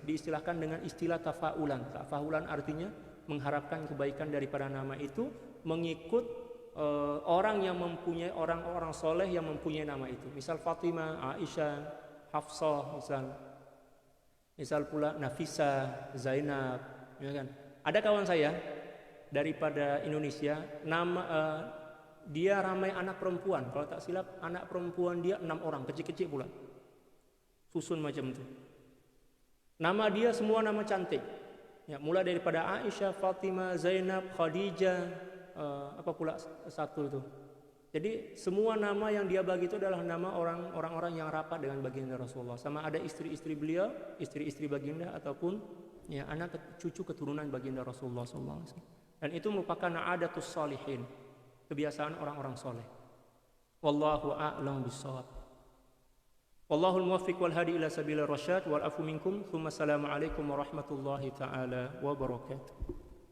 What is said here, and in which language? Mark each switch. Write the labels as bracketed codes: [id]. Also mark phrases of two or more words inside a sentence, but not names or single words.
[ms] Diistilahkan dengan istilah tafaulan. Tafaulan artinya mengharapkan kebaikan daripada nama itu, mengikut orang yang mempunyai, orang-orang soleh yang mempunyai nama itu. Misal Fatimah, Aisyah, Hafsah, misal pula Nafisa, Zainab, ya kan. Ada kawan saya daripada Indonesia, dia ramai anak perempuan. Kalau tak silap anak perempuan dia 6 orang, kecil-kecil pula, susun macam itu. Nama dia semua nama cantik, ya, mulai daripada Aisyah, Fatimah, Zainab, Khadijah, apa pula satu itu. Jadi semua nama yang dia bagi itu adalah nama orang-orang yang rapat dengan baginda Rasulullah. Sama ada istri-istri beliau, istri-istri baginda, ataupun ya anak cucu keturunan baginda Rasulullah SAW. Dan itu merupakan [ar] عادة الصالحين, [ms] kebiasaan orang-orang soleh. [ar] والله أعلم بالصواب. والله الموفق والهادي إلى سبيل الرشاد والعفو منكم. ثم السلام عليكم ورحمة الله تعالى وبركاته.